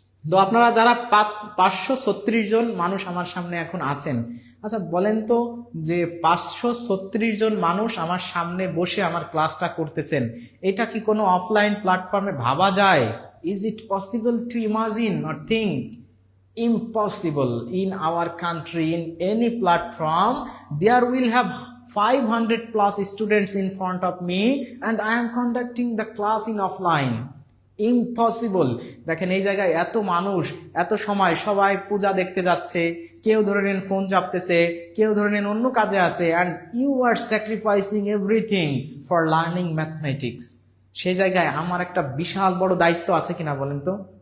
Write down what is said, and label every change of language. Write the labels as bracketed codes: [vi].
[bn] তো আপনারা যারা 536 জন মানুষ আমার সামনে এখন আছেন, আচ্ছা বলেন তো যে 536 জন মানুষ আমার সামনে বসে আমার ক্লাসটা করতেছেন, এটা কি কোনো অফলাইন প্ল্যাটফর্মে ভাবা যায়? [en] Is it possible to imagine or think? Impossible. In our country, in any platform, there will have 500 plus students in front of me and I am conducting the class in offline. Impossible. [bn] দেখেন এই জায়গায় এত মানুষ, এত সময়, সবাই পূজা দেখতে যাচ্ছে, কেউ ধরে নেন ফোন চাপতেছে, কেউ ধরে নেন অন্য কাজে আছে, [en] and you are sacrificing everything for learning mathematics. [bn] সেই জায়গায় আমার একটা বিশাল বড় দায়িত্ব আছে কিনা বলেন তো?